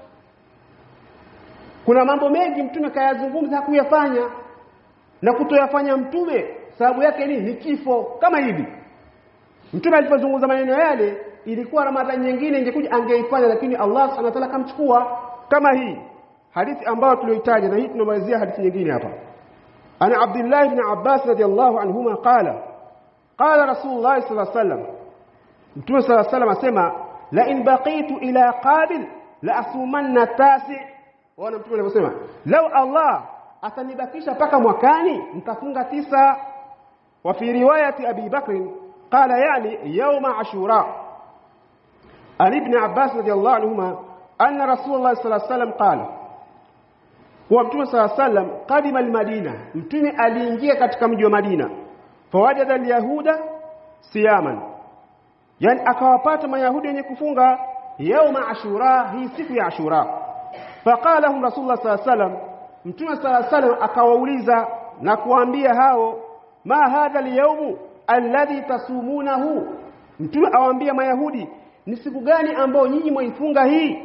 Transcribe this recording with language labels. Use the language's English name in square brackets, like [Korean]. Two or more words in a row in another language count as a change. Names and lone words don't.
[Swahili] Kuna mambo mengi Mtume kayazungumza hakuyafanya, na kutoyafanya Mtume sababu yake ni kifo. Kama hivi Mtume alipozungumza maneno yale, ilikuwa Ramadhani nyingine ingekuja angeifanya, lakini Allah [Arabic] سبحانه وتعالى [Swahili] kamchukua. Kama hii hadithi ambayo tulioitaja, na hii tunamalizia hadithi nyingine hapa. [Arabic] عن عبد الله بن عباس رضي الله عنهما قال رسول الله صلى الله عليه وسلم, Mtume صلى الله عليه وسلم asema لئن بقيت إلى قابل لأصومن التاسع. [Swahili] Wana Mtume aliposema law Allah atanibakisha paka mwakani nitafunga 9. [Arabic] وفي رواية أبي بكر قال يعني يوم عاشوراء. علي ابن عباس رضي الله عنهما أن رسول الله صلى الله عليه وسلم قال, [Swahili] kwa Mtume [Arabic] صلى الله عليه وسلم قدم المدينة, [Swahili] Mtume aliingia katika mji wa Madina, [Arabic] فوجد اليهود صياما, [Swahili] yani akawapata Mayahudi wenye kufunga [Arabic] يوم عاشوراء, [Swahili] hii siku ya Ashura. [Arabic] فقال لهم رسول الله صلى الله عليه وسلم, [Swahili] Mtume [Arabic] صلى الله عليه وسلم [Swahili] akawauliza na kuambia hao, [Arabic] ما هذا اليوم الذي تصومونه, [Swahili] Mtume awaambia Mayahudi ni siku gani ambao nyinyi mwifunga hii?